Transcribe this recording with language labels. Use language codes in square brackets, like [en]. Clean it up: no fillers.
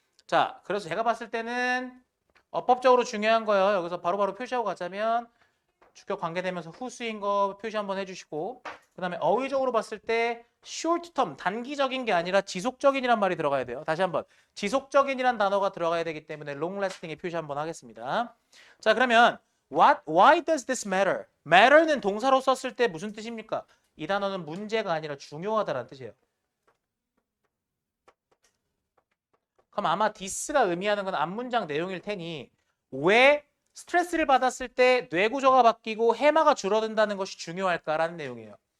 [ko] 자, 그래서 제가 봤을 때는 어법적으로 중요한 거예요. 여기서 바로바로 표시하고 가자면 주격 관계되면서 후수인 거 표시 한번 해주시고 그 다음에 어휘적으로 봤을 때 short term, 단기적인 게 아니라 지속적인이란 말이 들어가야 돼요. 다시 한번 지속적인이란 단어가 들어가야 되기 때문에 long lasting의 표시 한번 하겠습니다. 자, 그러면 [en] why does this matter? [ko] matter는 동사로 썼을 때 무슨 뜻입니까? 이 단어는 문제가 아니라 중요하다라는 뜻이에요. 그럼 아마 this가 의미하는 건 앞문장 내용일 테니 왜 스트레스를 받았을 때 뇌 구조가 바뀌고 해마가 줄어든다는 것이 중요할까라는 내용이에요.